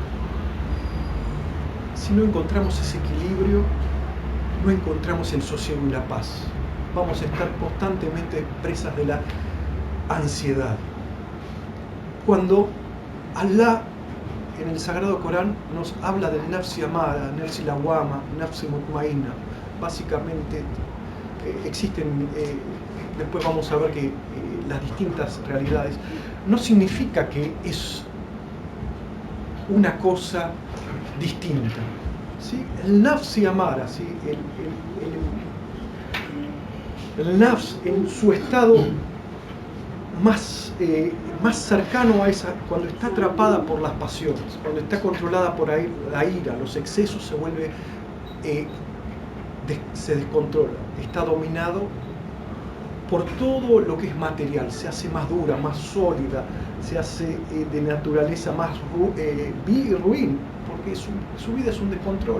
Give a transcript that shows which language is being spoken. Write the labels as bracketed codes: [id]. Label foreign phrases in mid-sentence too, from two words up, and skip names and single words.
[es] Si no encontramos ese equilibrio, no encontramos el sosiego y la paz. Vamos a estar constantemente presas de la ansiedad. Cuando Alá en el Sagrado Corán nos habla del [ar] نفس أمارة، نفس لوامة، نفس مطمئنة, [es] básicamente existen, después vamos a ver que las distintas realidades, no significa que es una cosa distinta, ¿sí? El [ar] نفس أمارة, [es] ¿sí? El nafs en su estado más cercano a esa, cuando está atrapada por las pasiones, cuando está controlada por la ira, los excesos, se vuelve, se descontrola, está dominado por todo lo que es material, se hace más dura, más sólida, se hace de naturaleza más ruin, porque su vida es un descontrol.